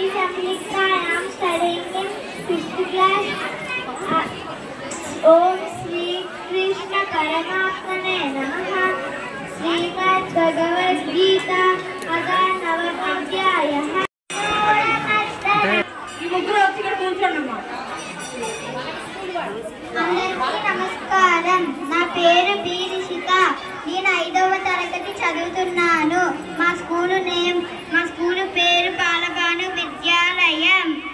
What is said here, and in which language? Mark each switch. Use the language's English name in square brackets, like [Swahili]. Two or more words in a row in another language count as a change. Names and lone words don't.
[Telugu] Anglika. [English] I am studying in 5th class. [Sanskrit] ॐ श्री कृष्ण परमात्मने नमः. श्रीमद् भगवद् गीता अथ नवम् अध्यायः. [Telugu] అందరికీ నమస్కారం. నా పేరు బి రిషిత. నేను 5వ తరగతి చదువుతున్నాను. మా స్కూలు పేరు బాలబాను విద్యాలయం.